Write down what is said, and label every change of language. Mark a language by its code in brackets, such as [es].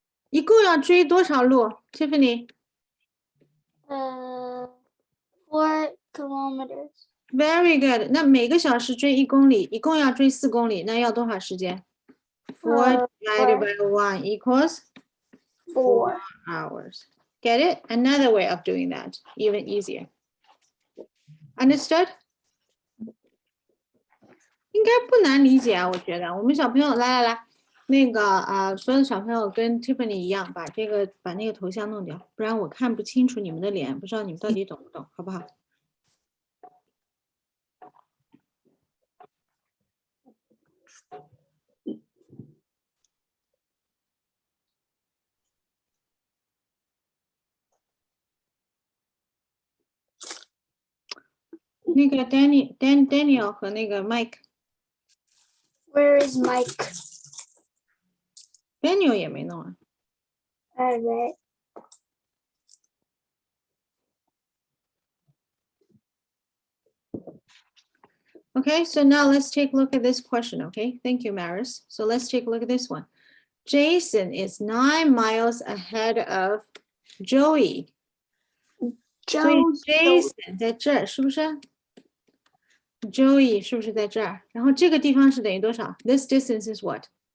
[zh] 一共要追多少路 ？Tiffany? [en] 4 kilometers. Very good. [zh] 那每个小时追1公里，一共要追4公里，那要多少时间？ [en] 4 divided by 1 equals 4. hours. Get it? Another way of doing that, even easier. Understood? [zh] 应该不难理解啊，我觉得。我们小朋友来，那个所有的小朋友跟 Tiffany 一样，把那个头像弄掉，不然我看不清楚你们的脸，不知道你们到底懂不懂，好不好？那个 Daniel 和那个 Mike，Daniel [en] Where is Mike? [zh] 也没弄啊。 [en] Alright. Okay, so now let's take a look at this question, okay? Thank you, Maris. So let's take a look at this one. Jason is 9 miles ahead of Joey. [zh] 所以 Jason 在这儿，是不是 ？Joey 是不是在这儿？然后这个地方是等于多少 ？ [en] This distance is what?